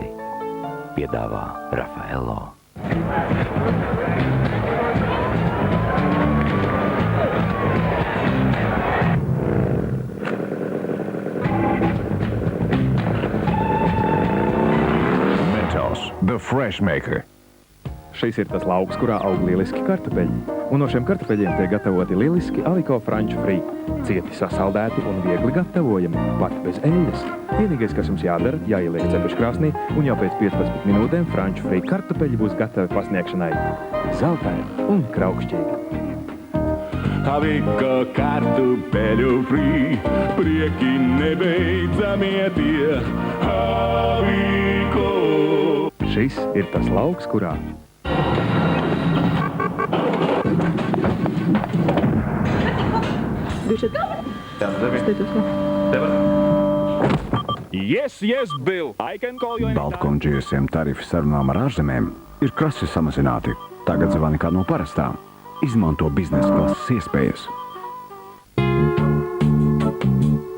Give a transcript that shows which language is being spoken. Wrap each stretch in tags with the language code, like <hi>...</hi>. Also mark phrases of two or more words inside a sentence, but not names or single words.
<lv>Piedāvā Rafaello.</lv> <en>Mentos, the fresh maker.</en> <lv>Šis ir tas lauks, kurā aug lieliski kartupeļi. Un no šiem kartupeļiem tiek gatavoti lieliski Aliko franču frī. Cieti sasaldēti un viegli gatavojami, pat bez eļļas. Vienīgais, kas jums jādara, jāieliek cepeškrāsnī, un jau pēc 15 minūtēm franču frī kartupeļi būs gatavi pasniegšanai. Zeltaini un kraukšķīgi. Aliko kartupeļu frī, prieki nebeidzamie tie. Aliko! Šis ir tas lauks, kurā</lv> <en>Yes, Bill. I can call you anytime.</en> <lv>Baltkon GSM tarifi sarunām ar ārzemēm ir krasi samazināti. Tagad zvani kā no parastām. Izmanto biznesa klases iespējas.</lv>